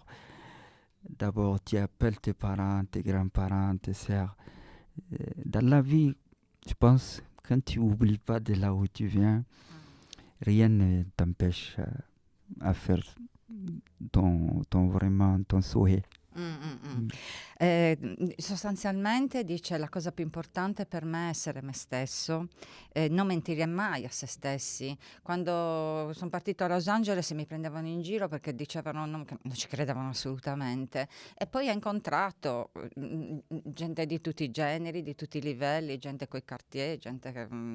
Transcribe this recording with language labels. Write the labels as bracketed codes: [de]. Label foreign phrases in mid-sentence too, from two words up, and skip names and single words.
[fr] D'abord, tu appelles tes parents, tes grands-parents, tes sœurs. Dans la vie, je pense, quand tu n'oublies pas de là où tu viens, rien ne t'empêche à faire vraiment ton souhait. [it] Sostanzialmente dice la cosa più importante per me è essere me stesso, non mentire mai a se stessi. Quando sono partito a Los Angeles mi prendevano in giro perché dicevano che non ci credevano assolutamente, e poi ho incontrato gente di tutti i generi, di tutti i livelli, gente coi Cartier, gente